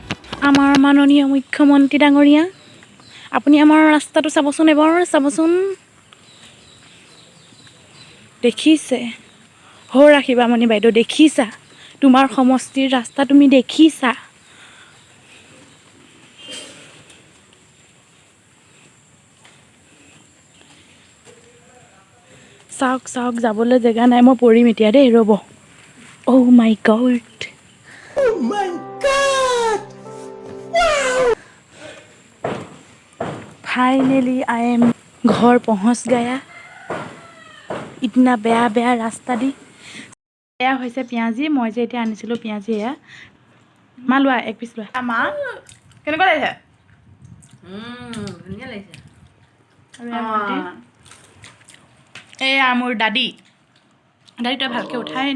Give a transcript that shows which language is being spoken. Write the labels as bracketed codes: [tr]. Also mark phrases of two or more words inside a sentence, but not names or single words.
[as] আমাৰ মাননীয় মুখ্যমন্ত্ৰী ডাঙৰীয়া আপুনি আমাৰ ৰাস্তাটো চাবচোন এবাৰ চাবচোন দেখিছে হৈ ৰাখিবা মণি বাইদেউ দেখিছা তোমাৰ সমষ্টিৰ ৰাস্তা তুমি দেখিছা চাওক যাবলৈ জেগা নাই মই পৰিম এতিয়া দেই ৰ'ব [en] Oh my God Finally I am [hi] घर पहुँच गया इतना बेया रास्ता [as] দি এয়া হৈছে পিঁয়াজি মই যে এতিয়া আনিছিলোঁ পিঁয়াজি এয়া মা লোৱা এক পিচ লোৱা মা কেনেকুৱা লাগিছে ধুনীয়া লাগিছে এয়া মোৰ দাদী তই ভালকৈ উঠাই নাই